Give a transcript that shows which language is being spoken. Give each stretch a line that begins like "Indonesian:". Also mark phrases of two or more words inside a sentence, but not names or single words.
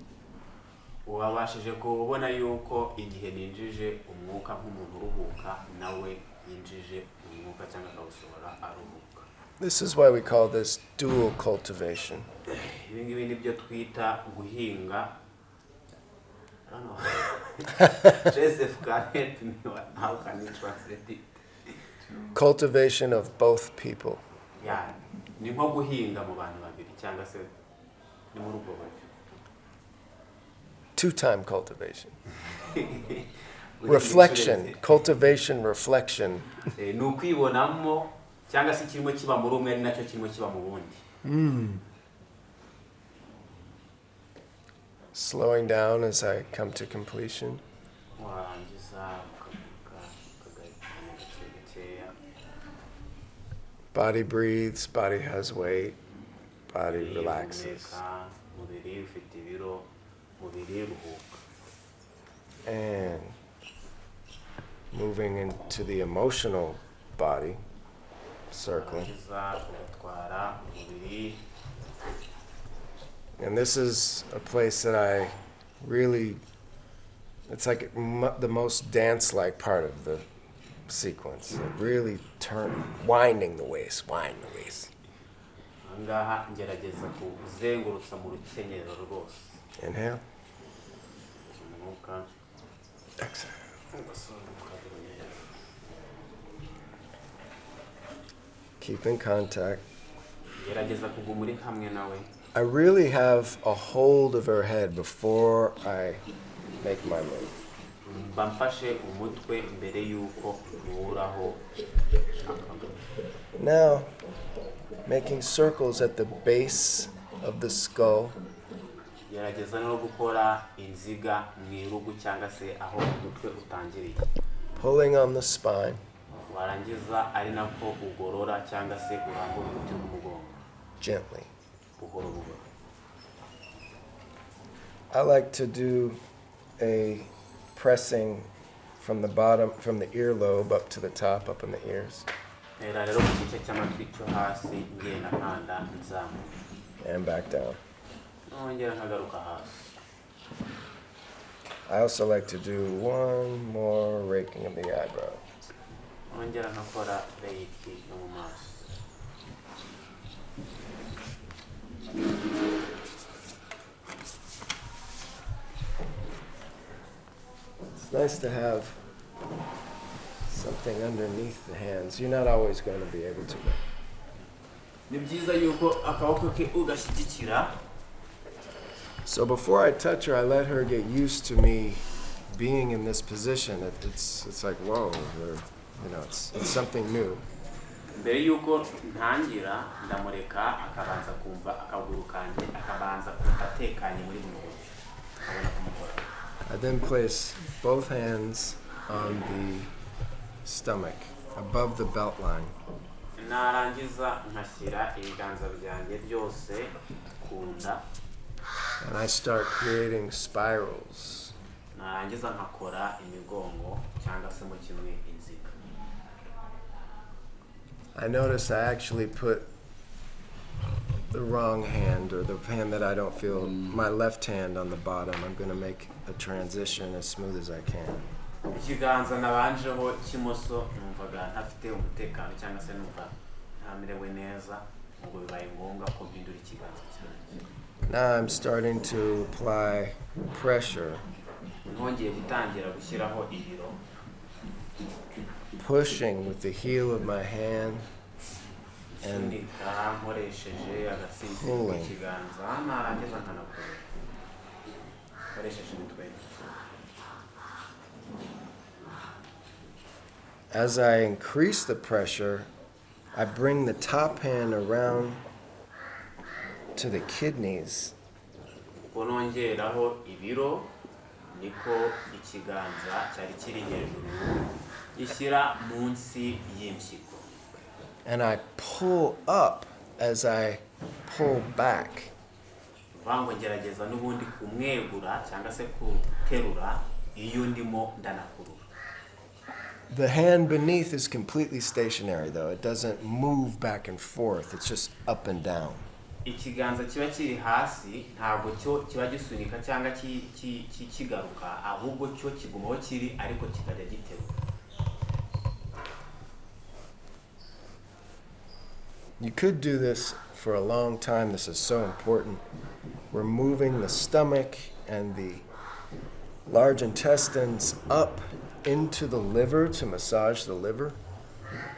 English: This is why we call this dual cultivation. I don't know. Joseph can help me. How can you translate it? Cultivation of both people. Yeah.
Kinyarwanda: Ni nko guhinga mu bantu babiri cyangwa se ni muri ubwo buryo.
English: Two-time cultivation. Reflection, cultivation, reflection.
Kinyarwanda: Ni ukwibonamo cyangwa se kirimo kiba muri umwe ari nacyo kirimo kiba mu wundi.
English: Slowing down as I come to completion.
Kinyarwanda: Warangiza
English: Body breathes, body has weight, body relaxes.
Kinyarwanda: umubiri ufite ibiro, umubiri uruhuka.
English: And moving into the emotional body, circling.
Kinyarwanda: Warangiza ugatwara umubiri.
English: And this is a place that I really, it's like the most dance-like part of the sequence. It really winding the waist, wind the waist.
Kinyarwanda: Angaha ngerageza kuzengurutsa mu rukenyero rwose.
English: Inhale.
Kinyarwanda: Umwuka.
English: Exhale. Keep in contact.
Kinyarwanda: Gerageza kuguma uri hamwe nawe.
English: I really have a hold of her head before I make my move.
Kinyarwanda: Bamfashe umutwe mbere yuko muhuraho.
English: Now, making circles at the base of the skull.
Kinyarwanda: Gerageza no gukora inziga mu irugu cyangwa se aho umutwe utangiriye.
English: Pulling on the spine.
Kinyarwanda: Warangiza ari nako ugorora cyangwa se urambura umuti w'umugongo.
English: Gently.
Kinyarwanda: Buhoro buhoro.
English: I like to do a pressing from the bottom, from the earlobe up to the top, up in the ears.
Kinyarwanda: Era rero ku gice cy'amatwi cyo hasi ngenda nkanda nzamuka.
English: And back down.
Kinyarwanda: Nongera nkagaruka hasi.
English: I also like to do one more raking of the eyebrows.
Kinyarwanda: Nongera nkakora reiki yo mu maso.
English: It's nice to have something underneath the hands. You're not always going to be able to.
Kinyarwanda: Ni byiza yuko akaboko ke ugashyigikira.
English: So before I touch her, I let her get used to me being in this position. It's like, whoa, it's something new.
Kinyarwanda: Mbere yuko ntangira ndamureka akabanza kumva akaguru kanje akabanza kugatekanye muri buno buryo. Abona kumukora.
English: I then place both hands on the stomach, above the belt line.
Kinyarwanda: Narangiza nkashyira ibiganza byanjye byose ku nda.
English: And I start creating spirals.
Kinyarwanda: Narangiza nkakora imigongo cyangwa se mu kimwe inziga.
English: I notice I actually put the wrong hand, or the hand that I don't feel, my left hand on the bottom. I'm going to make a transition as smooth as I can.
Kinyarwanda: Ikiganza nabanjeho kimoso numvaga ntafite umutekano cyangwa se numva ntamerewe neza ngo bibaye ngombwa ko mpindura ikiganza cyanjye.
English: Now I'm starting to apply pressure.
Kinyarwanda: Nongeye gutangira gushyiraho ibiro.
English: Pushing with the heel of my hand and
Kinyarwanda: nkoresheje agatsitsino k'ikiganza narangiza nkanakora. Nkoresheje umutwe.
English: As I increase the pressure, I bring the top hand around to the kidneys.
Kinyarwanda: Nongeraho ibiro niko ikiganza cyari kiri hejuru gishyira munsi y'impyiko.
English: And I pull up as I pull back.
Kinyarwanda: Vango ngerageza n'ubundi kumwegura cyangwa se kuterura iyo ndimo ndanakurura.
English: The hand beneath is completely stationary, though. It doesn't move back and forth. It's just up and down.
Kinyarwanda: Ikiganza kiba kiri hasi ntabwo cyo kiba gisunika cyangwa kigaruka, ahubwo cyo kigumaho kiri ariko kikajya giterura.
English: You could do this for a long time. This is so important. We're moving the stomach and the large intestines up into the liver to massage the liver.